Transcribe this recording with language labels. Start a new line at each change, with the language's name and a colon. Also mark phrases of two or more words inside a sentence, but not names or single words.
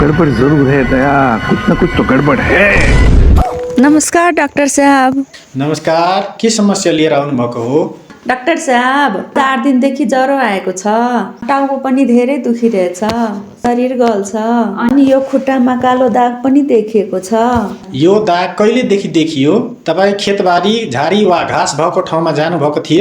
Hindi: गड़बड़ जरूर है दया, कुछ न कुछ तो गड़बड़ है।
Nepali: नमस्कार डाक्टर साहब। नमस्कार, के समस्या लिएर आउनुभएको हो? डाक्टर साहब 4 दिनदेखि ज्वरो आएको छ, टाउको पनि धेरै दुखिरहेछ, शरीर गल्छ अनि यो खुट्टामा कालो दाग पनि देखिएको छ। यो दाग कहिलेदेखि देखियो? तपाईँ खेतबारी, झारी वा घाँस भएको ठाउँमा जानुभएको थियो?